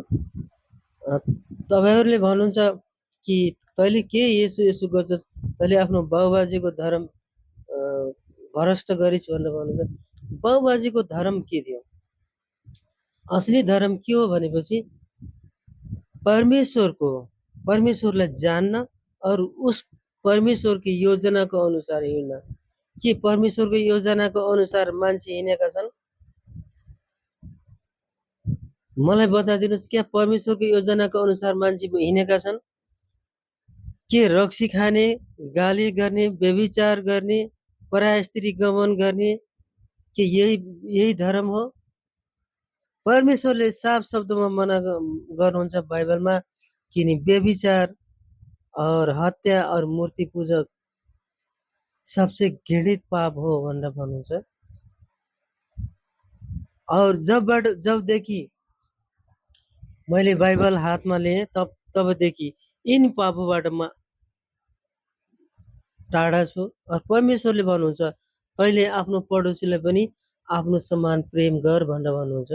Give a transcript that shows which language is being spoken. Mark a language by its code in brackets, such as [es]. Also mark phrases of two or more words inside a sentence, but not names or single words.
[ne] तपाईँहरूले भन्नुहुन्छ कि तैँले के यसो यसो गर्छस्, तैँले आफ्नो बाबुबाजेको धर्म भ्रष्ट गरिस् भनेर भन्नुहुन्छ। बाबुबाजेको धर्म के थियो? असली धर्म के हो भनेपछि परमेश्वरलाई जान्न [hi] और उस परमेश्वर की [ne] योजनाको अनुसार हिँड्न। के परमेश्वरको योजनाको अनुसार मान्छे हिँडेका छन्? मलाई बताइदिनुहोस्, क्या परमेश्वरको योजनाको अनुसार मान्छे हिँडेका छन्? के रक्सी खाने, गाली गर्ने, व्यभिचार गर्ने, पराय स्त्री गमन गर्ने, के यही धर्म हो? परमेश्वरले साफ शब्दमा मना गर्नुहुन्छ बाइबलमा कि नि व्यभिचार [hi] और हत्या और मूर्ति पूजक सबसे घृणित [ne] पाप हो भनेर भन्नुहुन्छ। और जबदेखि मैले बाइबल हातमा लिएँ तबदेखि यिन पापबाट म टाढा छु। परमेश्वरले भन्नुहुन्छ तैँले आफ्नो पडोसीलाई पनि आफ्नो समान प्रेम गर भनेर भन्नुहुन्छ।